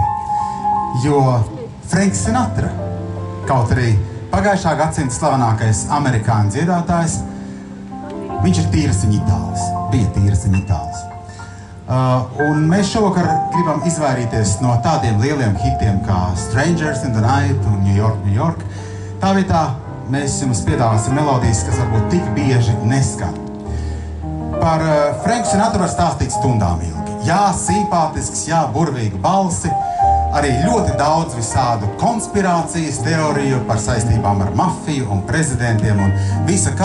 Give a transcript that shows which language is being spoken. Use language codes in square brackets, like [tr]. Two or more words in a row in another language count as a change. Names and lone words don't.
[lv] Jo Franks Sinatra, kaut arī pagājušā gadsimta slavenākais amerikāņu dziedātājs, viņš ir tīrasiņa itālis, bija tīrasiņa itālis. Un mēs šovakar gribam izvairīties no tādiem lieliem hitiem kā Strangers in the Night un New York, New York. Tā vietā mēs jums piedāvāsim melodijas, kas varbūt tik bieži neskan. Par Franku Sinatru var stāstīt stundām ilgi. Jā, simpātisks, jā, burvīga balsi, arī ļoti daudz visādu konspirācijas teoriju par saistībām ar mafiju un prezidentiem un visa kā.